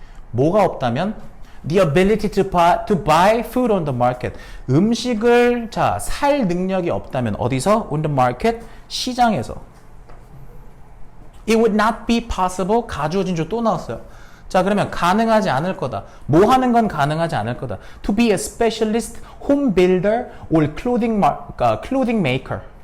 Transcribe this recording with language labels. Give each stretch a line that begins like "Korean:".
Korean: 뭐가 없다면
English: the ability to buy food on the market.
Korean: 음식을 살 능력이 없다면 어디서?
English: on the market.
Korean: 시장에서.
English: It would not be possible.
Korean: 가주어 진주 또 나왔어요. 자 그러면 가능하지 않을 거다. 뭐 하는 건 가능하지 않을 거다.
English: To be a specialist home builder or clothing maker.